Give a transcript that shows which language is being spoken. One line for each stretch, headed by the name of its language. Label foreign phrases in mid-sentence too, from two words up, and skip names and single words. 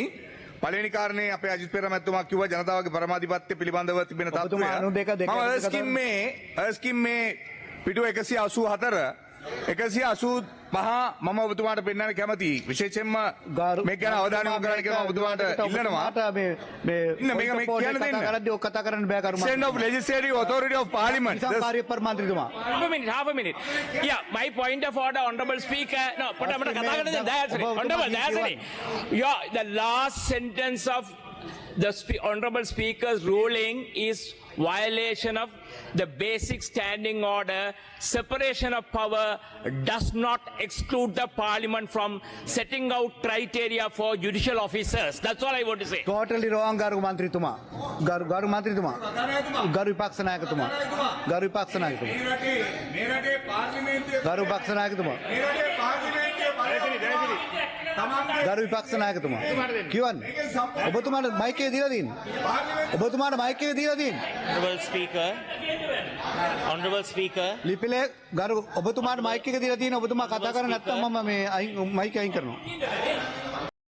Sinhala: පළවෙනි කාරණේ අපේ අජිත් පෙරමැතිතුමා කිව්වා ජනතාවගේ පරමාධිපත්‍ය පිළිබඳව තිබෙන තත්ත්වය. අස්කිම් මේ පිටුව 184 මම ඔබතුමාට පෙන්වන්න කැමතියි. විශේෂයෙන්ම මේක ගැන අවධානය යොමු කරන්න කියලා ඔබතුමාට ඉල්ලනවා. කතා කරන්න බෑ කරු
English: Extent of legislative authority of parliament.
Sinhala: මන්ත්‍රීතුමා.
English: half a minute. Yeah, my point of order, honorable speaker. No, honorable Dayasri. Yeah, the last sentence of the honorable speaker's ruling is violation of the basic standing order. Separation of power does not exclude the parliament from setting out criteria for judicial officers. That's all I want to say. Totally wrong
Sinhala: ගරු මන්ත්‍රීතුමා. ගරු මන්ත්‍රීතුමා. ගරු විපක්ෂ නායකතුමා. ගරු විපක්ෂ නායකතුමා. මේරටේ පාර්ලිමේන්තුවේ ගරු විපක්ෂ නායකතුමා. මේරටේ පාර්ලිමේන්තුවේ ගරු විපක්ෂ නායකතුමා. කියවන්න. ඔබතුමාට මයික් එක දීලා තියෙන්නේ. ඔබතුමාට මයික් එක දීලා තියෙන්නේ.
English: Honorable Speaker.
Sinhala: ලිපිලේ ගරු ඔබතුමාට මයික් එක දීලා තියෙන ඔබතුමා කතා කරන්නේ නැත්නම් මම මේ මයික් අයින් කරනවා.